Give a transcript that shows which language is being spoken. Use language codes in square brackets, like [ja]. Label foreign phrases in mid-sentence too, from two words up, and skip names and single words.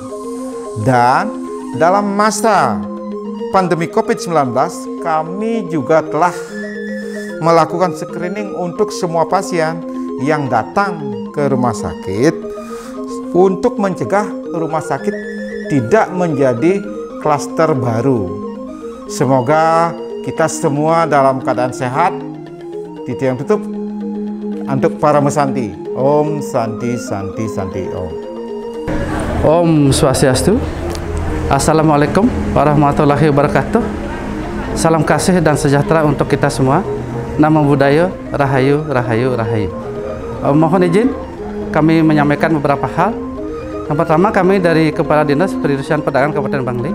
[id] Dan dalam masa pandemi COVID-19, kami juga telah melakukan screening untuk semua pasien yang datang ke rumah sakit untuk mencegah rumah sakit tidak menjadi klaster baru. Semoga kita semua dalam keadaan sehat. Titik yang tutup untuk para mesanti. Om Santi Santi Santi Om. Om Swastiastu. [ar] السلام عليكم ورحمة الله وبركاته. [id] Salam kasih dan sejahtera untuk kita semua. Namo Buddhaya, Rahayu, Rahayu, Rahayu. Mohon izin kami menyampaikan beberapa hal. Yang pertama, kami dari Kepala Dinas Perindustrian Perdagangan Kabupaten Bangli.